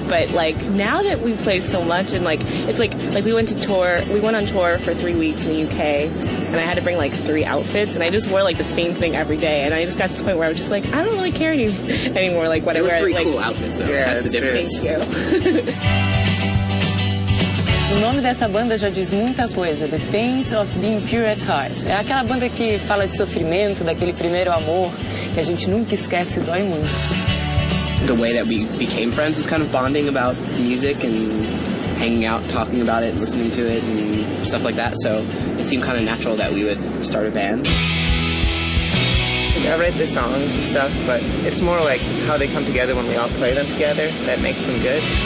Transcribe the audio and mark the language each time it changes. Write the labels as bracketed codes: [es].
[en] But like now that we play so much and like it's like we went on tour for 3 weeks in the UK and I had to bring like 3 outfits and I just wore like the same thing every day and I just got to the point where I was just like I don't really care anymore like what I wear. 3 like, cool outfits though. Yeah, that's the difference. Thank you. [pt] O nome dessa banda já diz muita coisa, The Pains of Being Pure at Heart. É aquela banda que fala de sofrimento, daquele primeiro amor, que a gente nunca esquece e dói muito. [en] The way that we became friends was kind of bonding about music and hanging out, talking about it, listening to it, and stuff like that. So it seemed kind of natural that we would start a band. I write the songs and stuff, but it's more like how they come together when we all play them together that makes them good.